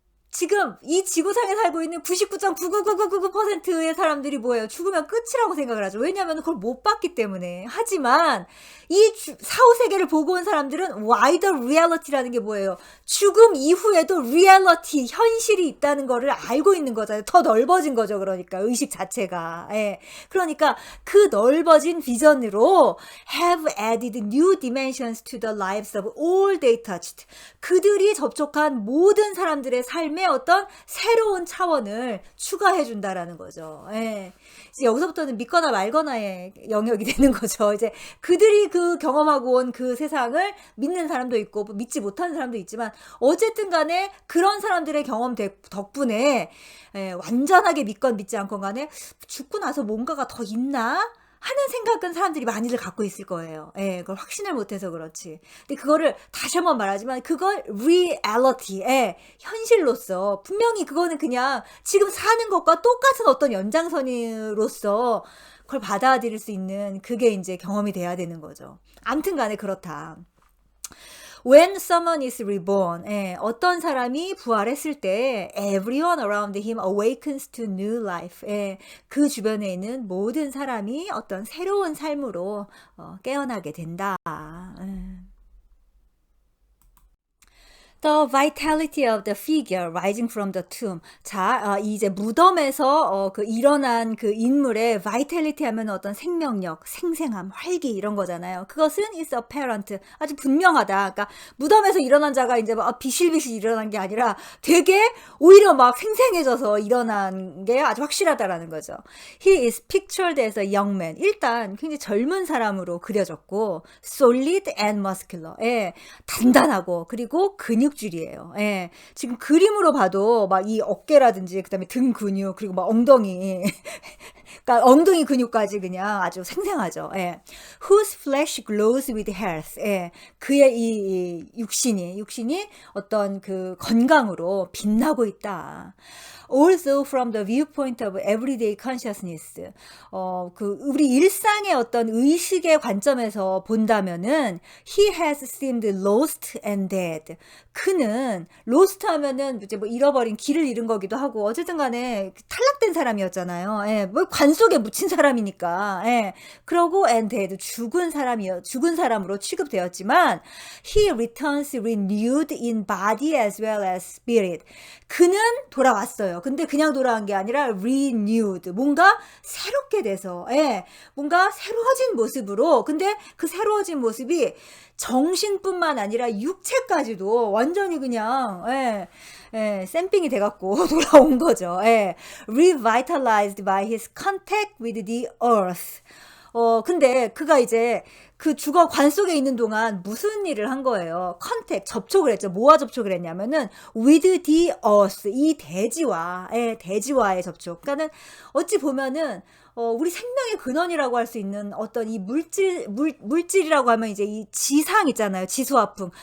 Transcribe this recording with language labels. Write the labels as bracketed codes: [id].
[ko] 지금 이 지구상에 살고 있는 99.99999%의 사람들이 뭐예요? 죽으면 끝이라고 생각을 하죠. 왜냐하면 그걸 못 봤기 때문에. 하지만 이 사후세계를 보고 온 사람들은 [en] wider reality [ko] 라는 게 뭐예요? 죽음 이후에도 reality, 현실이 있다는 거를 알고 있는 거잖아요. 더 넓어진 거죠. 그러니까 의식 자체가. 그러니까 그 넓어진 비전으로 [en] have added new dimensions to the lives of all they touched. [ko] 그들이 접촉한 모든 사람들의 삶에 어떤 새로운 차원을 추가해 준다라는 거죠. 이제 여기서부터는 믿거나 말거나의 영역이 되는 거죠. 이제 그들이 그 경험하고 온 그 세상을 믿는 사람도 있고 믿지 못하는 사람도 있지만 어쨌든 간에 그런 사람들의 경험 덕분에 완전하게 믿건 믿지 않건 간에 죽고 나서 뭔가가 더 있나? 하는 생각은 사람들이 많이들 갖고 있을 거예요. 그걸 확신을 못해서 그렇지. 근데 그거를 다시 한번 말하지만 그걸 reality, 현실로서 분명히 그거는 그냥 지금 사는 것과 똑같은 어떤 연장선으로서 그걸 받아들일 수 있는 그게 이제 경험이 돼야 되는 거죠. 아무튼 간에 그렇다. [en] When someone is reborn, [ko] 어떤 사람이 부활했을 때 [en] everyone around him awakens to new life. [ko] 그 주변에 있는 모든 사람이 어떤 새로운 삶으로 깨어나게 된다. [en] The vitality of the figure rising from the tomb. [ko] 자, 이제 무덤에서 일어난 그 인물의 vitality 하면 어떤 생명력, 생생함, 활기 이런 거잖아요. 그것은 [en] is apparent. [ko] 아주 분명하다. 그러니까 무덤에서 일어난 자가 이제 막 비실비실 일어난 게 아니라 되게 오히려 막 생생해져서 일어난 게 아주 확실하다라는 거죠. [en] He is pictured as a young man. [ko] 일단 굉장히 젊은 사람으로 그려졌고 [en] solid and muscular. [ko] 단단하고 그리고 근육줄이에요. 지금 그림으로 봐도 막 이 어깨라든지 그다음에 등 근육 그리고 막 엉덩이 그러니까 엉덩이 근육까지 그냥 아주 생생하죠. [en] Whose flesh glows with health. [ko] 그의 이 육신이 어떤 그 건강으로 빛나고 있다. [en] Also from the viewpoint of everyday consciousness. [ko] 우리 일상의 어떤 의식의 관점에서 본다면은 [en] he has seemed lost and dead. [ko] 그는 lost 하면은 이제 뭐 잃어버린 길을 잃은 거기도 하고 어쨌든 간에 탈락된 사람이었잖아요. 뭐 관 속에 묻힌 사람이니까. 예. 그러고 [en] and dead [ko] 죽은 사람으로 취급되었지만 [en] he returns renewed in body as well as spirit. [ko] 그는 돌아왔어요. 근데 그냥 돌아온 게 아니라 renewed. 뭔가 새롭게 돼서, 예. 뭔가 새로워진 모습으로. 근데 그 새로워진 모습이 정신뿐만 아니라 육체까지도 완전히 그냥, 예. 예, 샘핑이 돼갖고 돌아온 거죠. 예. [en] Revitalized by his contact with the earth. [ko] 근데 그가 이제 그 주거 관 속에 있는 동안 무슨 일을 한 거예요? 컨택, 접촉을 했죠. 뭐와 접촉을 했냐면은 [en] with the earth, [ko] 이 대지와, 예, 대지와의 접촉. 그러니까는 어찌 보면은 우리 생명의 근원이라고 할 수 있는 어떤 이 물질이라고 하면 이제 이 지상 있잖아요. 지수화풍.